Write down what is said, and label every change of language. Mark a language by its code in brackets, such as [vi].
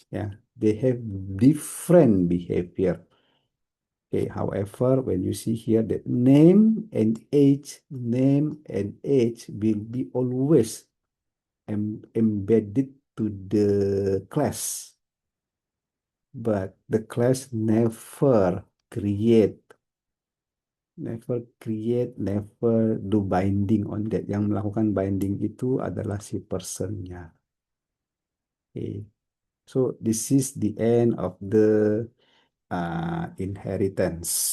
[en] Yeah, they have different behavior. Okay, however, when you see here the name and age will be always embedded to the class, but the class never create never create, never do binding on that. [id] Yang melakukan binding itu adalah si personnya. Okay. [en] So this is the end of the inheritance.